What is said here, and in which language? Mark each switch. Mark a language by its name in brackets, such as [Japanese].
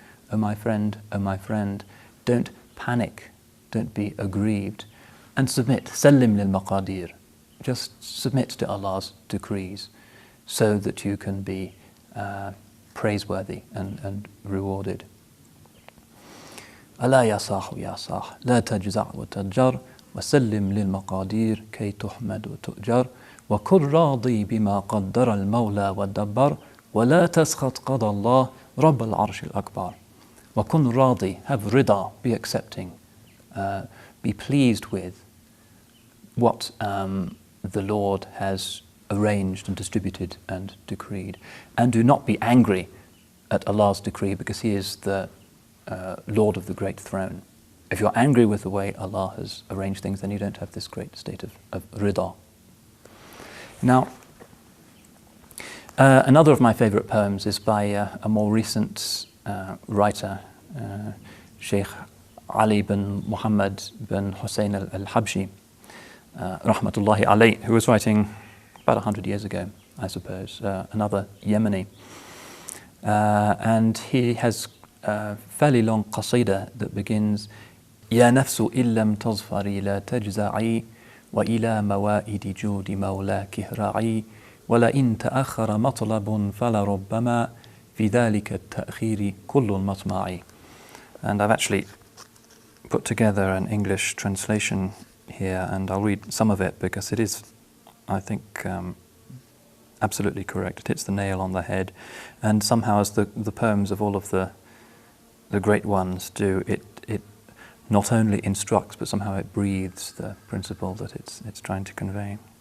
[English] Oh my friend, don't panic, don't be aggrieved, and submit. [Arabic] سلم للمقادير. [English] Just submit to Allah's decrees so that you can be praiseworthy and rewarded. [Arabic] ألا يا صاح يا صاح لا تجزع وتجر وسلم للمقادير كي تحمد وتؤجر وكن راضي بما قدر المولى والدبر ولا تسخط قضى الله رب العرش الأكبر. وكن راضي, [English] have rida, be accepting, be pleased with what the Lord has arranged and distributed and decreed, and do not be angry at Allah's decree, because He is the Lord of the great throne. If you're angry with the way Allah has arranged things, then you don't have this great state of rida. Now, another of my favorite poems is by a more recent writer, Sheikh Ali bin Muhammad bin Hussein al-Habshi, rahmatullahi alayh, who was writing about 100 years ago, I suppose, another Yemeni. And he has a fairly long qasida that begins, [Arabic] يا نفس إن لم تظفري لا تجزعي وإلى موائد جود مولاك اهرعي ولئن تأخر مطلب فلربما في ذلك التأخير كل المطمع. [English] And I've actually put together an English translation here, and I'll read some of it because it is, I think, absolutely correct. It hits the nail on the head, and somehow, as the poems of all of the great ones do, it not only instructs, but somehow it breathes the principle that it's trying to convey.